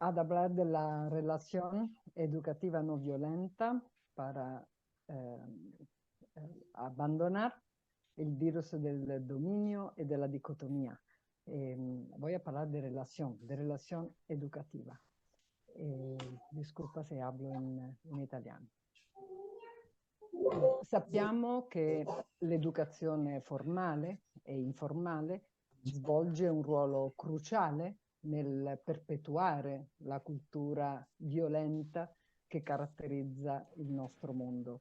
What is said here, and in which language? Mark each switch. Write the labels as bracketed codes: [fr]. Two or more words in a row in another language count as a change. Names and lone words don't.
[es] ad hablar de la relación educativa no violenta para abandonar el virus del dominio y de la dicotomía. Voy a hablar de relación educativa. Disculpa se hablo [it] in italiano. Sappiamo che l'educazione formale e informale svolge un ruolo cruciale nel perpetuare la cultura violenta che caratterizza il nostro mondo.